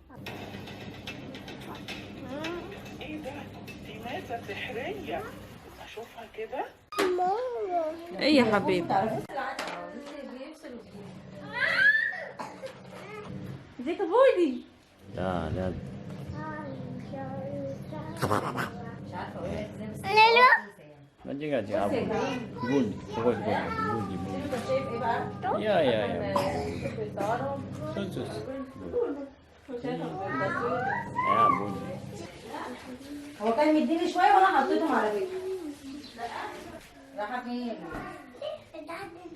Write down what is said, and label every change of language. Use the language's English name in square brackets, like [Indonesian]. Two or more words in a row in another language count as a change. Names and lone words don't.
[Arabic] ايه ده؟ دي ماسة سحرية. اشوفها كده. ايه يا حبيبي؟ ازيك يا بودي؟ لا لا [Japanese] 間違う違う。ブンすごいすごい。いやいやいや。そうそうそう。 [Arabic] يا بني هو كان مديني شويه وانا حطيتهم على فكره. راح فين؟